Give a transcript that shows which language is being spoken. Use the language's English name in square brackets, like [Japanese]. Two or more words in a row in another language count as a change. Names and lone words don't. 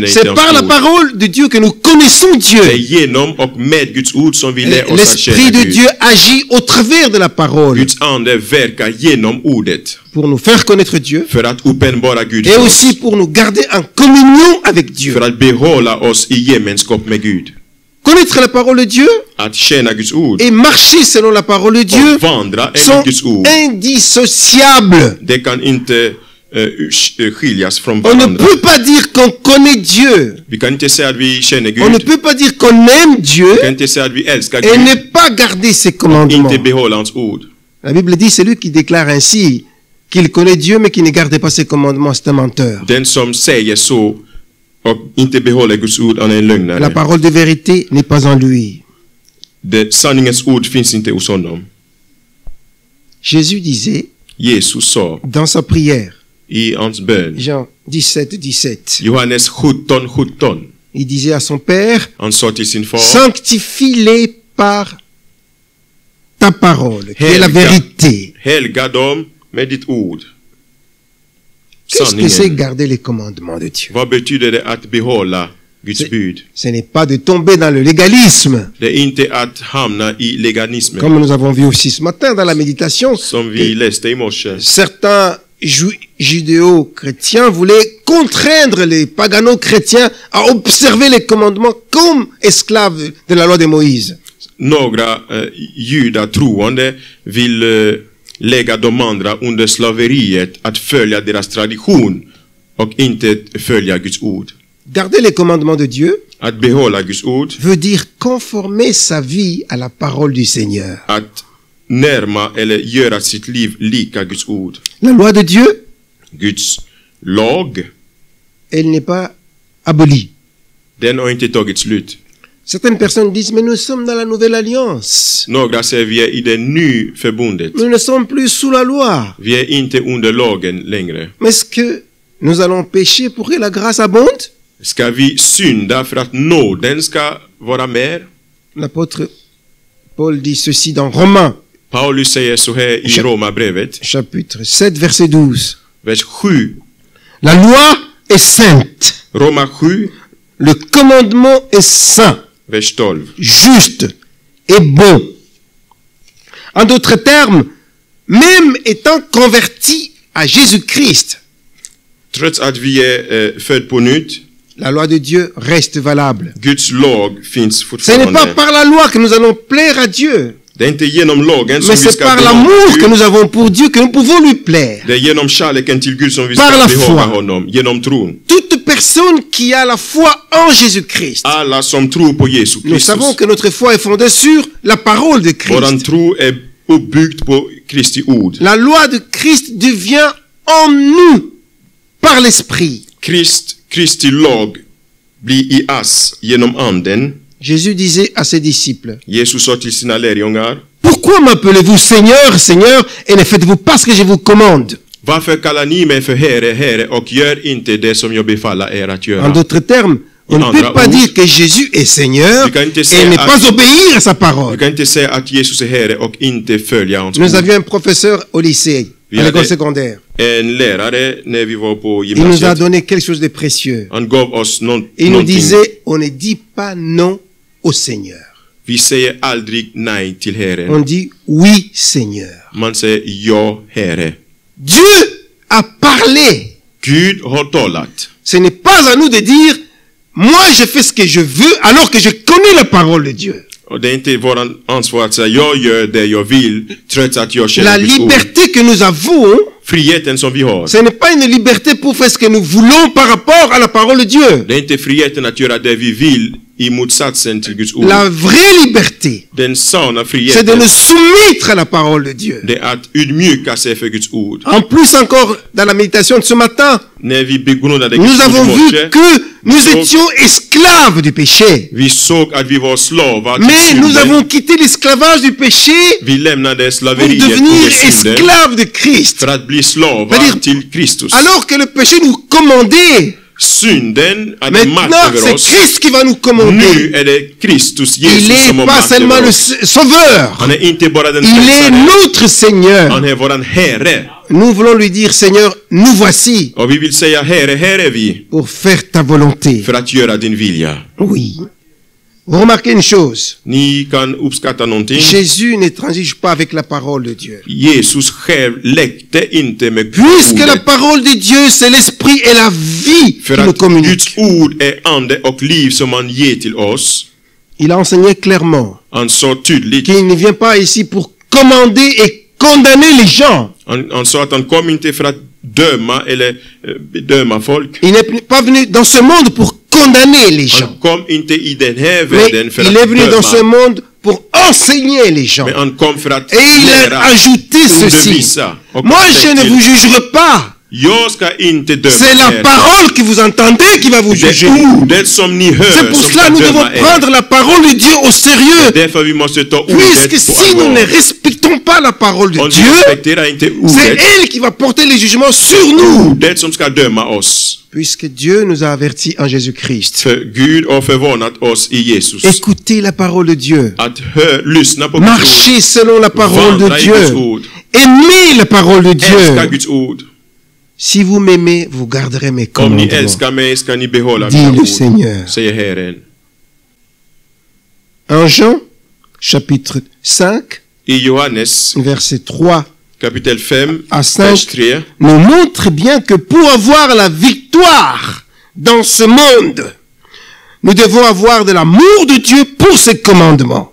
[French] C'est [Swedish] inte [French] par la [Swedish] hans ord. [French] parole de Dieu que nous connaissons [Swedish] Det är [French] Dieu. [Swedish] genom och med Guds ord som vi lär oss att [French] L'Esprit [Swedish] tjäna [French] de [Swedish] Gud. [French] Dieu agit au travers de la parole [Swedish] Guds ande verkar genom ordet [French] pour nous faire connaître Dieu [Swedish] för att uppenbara Gud [French] et [Swedish] för [French] aussi [Swedish] oss. [French] pour nous garder en communion avec Dieu. [Swedish] För att behålla oss i gemenskap med Gud. [French] Connaître la parole de Dieu [Swedish] Att tjäna Guds ord [French] et marcher selon la parole de Dieu [Swedish] och vandra [French] sont [Swedish] enligt Guds ord. [French] indissociables. [Swedish] Det kan inte skiljas från [French] On ne [Swedish] varandra. [French] peut pas dire qu'on connaît Dieu. [Swedish] Vi kan inte säga att vi känner [French] On ne [Swedish] Gud. [French] peut pas dire qu'on aime Dieu [Swedish] Vi kan inte säga att vi älskar [French] et [Swedish] Gud. [French] ne pas garder ses commandements. [Swedish] Inte behålla hans ord. [French] La Bible dit, celui qui déclare ainsi qu'il connaît Dieu mais qui ne garde pas ses commandements, c'est un menteur. [Swedish] Den som säger så och inte behåller Guds ord, han är en [French] La [Swedish] lögnare. [French] parole de vérité n'est pas en lui. [Swedish] Sanningens ord finns inte hos honom. [French] Jésus disait [Swedish] Jesus sa [French] dans sa prière, [Swedish] i hans bön, [French] Jean 17, 17, [Swedish] Johannes 17:17. [French] il disait à son Père, [Swedish] Han sa till sin far, [French] sanctifie-les par ta parole, qui est la vérité. [Swedish] helga dem med ditt ord. [French] Qu'est-ce que c'est [Swedish] sanningen. [French] garder les commandements de Dieu? [Swedish] Vad betyder det att behålla Guds bud? [French] Ce n'est pas de tomber dans le légalisme, [Swedish] Det är inte att hamna i legalismen, [French] comme nous avons vu aussi ce matin dans la méditation. [Swedish] som vi läste i morse. [French] Certains judéo-chrétiens voulaient contraindre les pagano-chrétiens à observer les commandements comme esclaves de la loi de Moïse. [Swedish] Några judatroende vill lägga de andra under slaveriet att följa deras tradition och inte följa Guds ord. [French] Garder les commandements de Dieu [Swedish] Att behålla Guds ord, [French] veut dire conformer sa vie à la parole du Seigneur. [Swedish] att närma eller göra sitt liv lika Guds ord. [French] La loi de Dieu, [Swedish] Guds lag, [French] elle n'est pas abolie. [Swedish] den har inte tagit slut. [French] Certaines personnes disent, mais nous sommes dans la nouvelle alliance. [Swedish] Några säger vi är i det nya förbundet. [French] Nous ne sommes plus sous la loi. [Swedish] Vi är inte under lagen längre. [French] Mais est-ce que nous allons pécher pour que la grâce abonde? [Swedish] Ska vi synda för att nåden ska vara mer? [French] L'apôtre Paul dit ceci dans Romains, [Swedish] Paulus säger så här i Romarbrevet, [French] chapitre 7, verset 12. [Swedish] vers 7. [French] La loi est sainte. [Swedish] Roma 7, [French] Le commandement est saint, [Swedish] vers 12. [French] juste et bon. En d'autres termes, même étant converti à Jésus-Christ, [Swedish] Trots att vi är född på nytt, [French] la loi de Dieu reste valable. [Swedish] Guds lag finns [French] Ce n'est pas [Swedish] fortfarande. [French] par la loi que nous allons plaire à Dieu, [Swedish] Det är inte genom lagen som [French] mais [Swedish] vi [French] c'est [Swedish] ska [French] par [Swedish] behålla [French] l'amour que [Swedish] Gud. [French] nous avons pour Dieu que nous pouvons lui plaire. [Swedish] Det är genom kärleken till Gud som vi [French] Par [Swedish] ska [French] la [Swedish] behålla [French] foi. [Swedish] honom. Genom tron. [French] Toute personne qui a la foi en Jésus-Christ. [Swedish] Alla som tror på Jesu [French] Nous savons [Swedish] Kristus. [French] que notre foi est fondée sur la parole de [Swedish] Våran [French] Christ. [Swedish] tro är uppbyggd på Kristi ord. [French] La loi de Christ devient en nous par l'Esprit. [Swedish] Kristi lag blir i oss genom anden. [French] Jésus disait à ses disciples, [Swedish] Jesus sa till sina lärjungar: [French] pourquoi m'appelez-vous Seigneur, Seigneur, et ne faites-vous pas ce que je vous commande? [Swedish] Varför kallar ni mig för Herre, Herre och gör inte det som jag befaller er att [French] En [Swedish] göra? [French] d'autres termes, on ne [Swedish] Andra [French] peut pas [Swedish] ord. [French] dire que Jésus est Seigneur [Swedish] Du kan inte [French] et [Swedish] säga [French] ne [Swedish] att- [French] pas obéir à sa [Swedish] Du [French] parole. [Swedish] kan inte säga att Jesus är Herre och inte följa hans [French] Nous [Swedish] ord. [French] avions un professeur au lycée, [Swedish] Vi [French] à l'école [Swedish] hade [French] secondaire. [Swedish] en lärare när vi var på [French] Il nous a [Swedish] gymnasiet. [French] donné quelque chose de précieux. [Swedish] Han gav oss [French] Il nous [Swedish] någonting. [French] disait, on ne dit pas non au Seigneur. [Swedish] Vi säger aldrig nej till [French] On [Swedish] Herren. [French] dit oui, Seigneur. [Swedish] Man säger ja, Herre. [French] Dieu a parlé. [Swedish] Gud har talat. [French] Ce n'est pas à nous de dire, moi je fais ce que je veux alors que je connais la parole de Dieu. [Swedish] Och det är inte våran ansvar att säga jag gör det jag vill trots att jag [French] La [Swedish] känner Guds ord. [French] liberté que nous avons, [Swedish] Friheten som vi har. [French] ce n'est pas une liberté pour faire ce que nous voulons par rapport à la parole de Dieu. [Swedish] Det är inte friheten att göra det vi vill i motsatsen till Guds ord. [French] La vraie liberté, [Swedish] Den sanna [French] c'est de [Swedish] friheten, [French] nous soumettre à la parole de Dieu. [Swedish] det är att udmjuka sig för Guds ord. [French] En plus encore, dans la méditation de ce matin, [Swedish] När vi begrundade [French] nous [Swedish] Guds ord [French] avons [Swedish] i [French] vu [Swedish] morse, [French] que nous étions esclaves du péché. [Swedish] vi såg att vi var slavar [French] Mais [Swedish] till [French] nous [Swedish] synden. [French] avons quitté l'esclavage du péché [Swedish] Vi lämnade [French] pour [Swedish] slaveriet [French] devenir [Swedish] under synden [French] esclaves de Christ. [Swedish] för att bli slavar [French] C'est-à-dire, [Swedish] till Kristus. [French] Alors que le péché nous commandait, [Swedish] Synden hade makt [French] maintenant [Swedish] över [French] c'est [Swedish] oss. [French] Christ qui va nous commander. [Swedish] Nu är det Kristus, [French] Il [Swedish] Jesus, som [French] n'est [Swedish] har [French] pas [Swedish] makt [French] seulement [Swedish] över [French] le [Swedish] oss. [French] sauveur, [Swedish] Han är inte bara den [French] il est [Swedish] frälsare. [French] notre Seigneur. [Swedish] Han är våran Herre. [French] Nous voulons lui dire, Seigneur, nous voici [Swedish] Och vi vill säga Herre, här är vi [French] pour faire ta volonté. [Swedish] för att göra din vilja. [French] Oui. Vous remarquez une chose, [Swedish] Ni kan uppskatta någonting. [French] Jésus ne transige pas avec la parole de Dieu. [Swedish] Jesus själv läckte inte med [French] Puisque la [Swedish] ordet. [French] parole de Dieu, c'est l'esprit et la vie [Swedish] För [French] qui nous [Swedish] att [French] communique. [Swedish] Guds ord är ande och liv som han ger till oss. [French] Il a enseigné clairement [Swedish] Han sa tydligt, [French] qu'il ne vient pas ici pour commander et condamner les gens. [Swedish] han sa att han kom inte för att döma eller döma folk. [French] Il n'est pas venu dans ce monde pour condamner les gens. [Swedish] Han kom inte i den här [French] Mais [Swedish] världen för [French] il est [Swedish] att [French] venu dans ce [Swedish] döma. [French] monde pour enseigner les gens. [Swedish] Men han kom för att [French] Et il a [Swedish] lära, [French] ajouté ceci. [Swedish] undervisa. Och [French] Moi, je ne [Swedish] till, [French] vous jugerai pas. [Swedish] jag ska inte döma [French] C'est la [Swedish] er. [French] parole que vous entendez qui va vous [Swedish] Det [French] juger. [Swedish] är ordet som ni hör [French] C'est pour [Swedish] som [French] cela [Swedish] ska [French] que nous devons [Swedish] döma er. [French] prendre la parole de Dieu au sérieux. [Swedish] Därför vi måste ta [French] Puisque [Swedish] ordet på [French] si nous ne [Swedish] allvar. [French] respectons pas la parole de [Swedish] Om vi [French] Dieu, [Swedish] respekterar inte [French] c'est [Swedish] ordet, [French] elle qui va porter les jugements sur nous. [Swedish] ordet som ska döma oss. [French] Puisque Dieu nous a avertis en Jésus-Christ. [Swedish] För Gud har förvarnat oss i Jesus. [French] Écoutez la parole de Dieu. [Swedish] Att lyssna på Guds ord. [French] Marchez selon la parole [Swedish] Vandra [French] de [Swedish] i Guds [French] Dieu. [Swedish] ord. [French] Aimez la parole de [Swedish] Älska [French] Dieu. [Swedish] Guds ord. [French] Si vous m'aimez, vous garderez mes [Swedish] Om ni [French] commandements, [Swedish] älskar mig ska ni behålla [French] dit [Swedish] mina [French] le [Swedish] ord, [French] Seigneur. [Swedish] säger Herren. [French] En Jean, chapitre 5, [Swedish] I Johannes [French] verset 3 [Swedish] kapitel 5, [French] à 5, [Swedish] vers 3, [French] nous montre bien que pour avoir la victoire dans ce monde, nous devons avoir de l'amour de Dieu pour ses commandements.